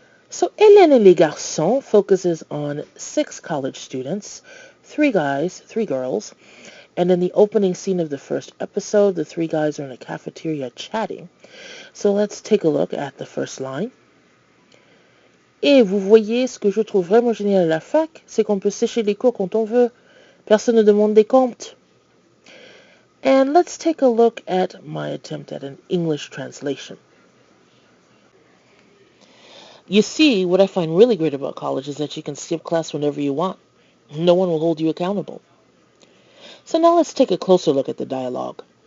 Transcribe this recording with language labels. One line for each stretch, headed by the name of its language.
English: So Hélène et les Garçons focuses on 6 college students, 3 guys, 3 girls, and in the opening scene of the first episode, the 3 guys are in a cafeteria chatting. So let's take a look at the first line.
French: Et vous voyez, ce que je trouve vraiment génial à la fac, c'est qu'on peut sécher les cours quand on veut. Personne ne demande des comptes.
English: And let's take a look at my attempt at an English translation. You see, what I find really great about college is that you can skip class whenever you want. No one will hold you accountable. So now let's take a closer look at the dialogue.